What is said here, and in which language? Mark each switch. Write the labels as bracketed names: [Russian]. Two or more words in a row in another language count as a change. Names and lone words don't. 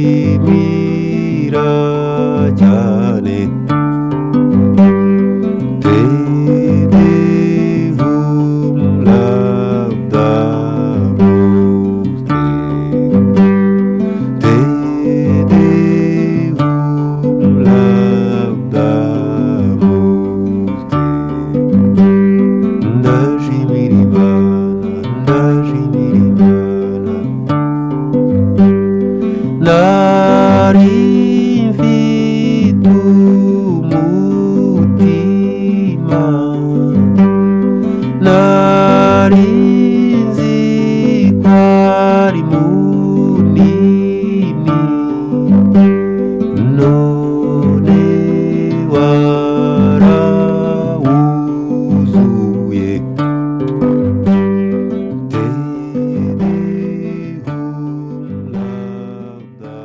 [Kinyarwanda] Ndagushimira cyane. [Latin] Te Deum laudamus te. Te Deum laudamus te. [Kinyarwanda] Ndashimira Imana, ndashimira Imana. Nari mfite umutima, nari nzi ko ari munini, none warawuzuye. [Latin] Te Deum laudamus.